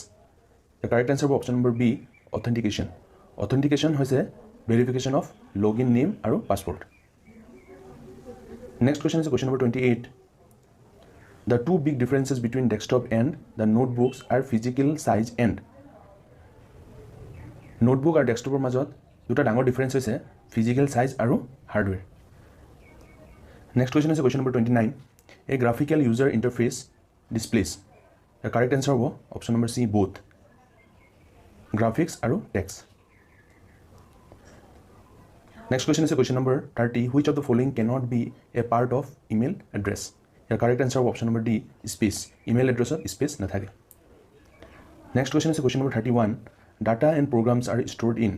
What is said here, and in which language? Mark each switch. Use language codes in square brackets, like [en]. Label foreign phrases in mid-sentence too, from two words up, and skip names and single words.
[en] The correct answer is option number B, authentication. Authentication is a verification of login name or password. Next question is question number 28. The two big differences between desktop and the notebooks are physical size and. Notebook and desktop [as] মাজত দুটা ডাঙৰ ডিফাৰেন্স হৈছে [en] physical size [as] আৰু hardware. [en] Next question is question number 29. A graphical user interface displays. The correct answer হ'ব option number C, both graphics আৰু text. Next question is question number 30. Which of the following cannot be a part of email address? The correct answer of option number D, space. Email address of space nathake. Next question is question number 31. Data and programs are stored in.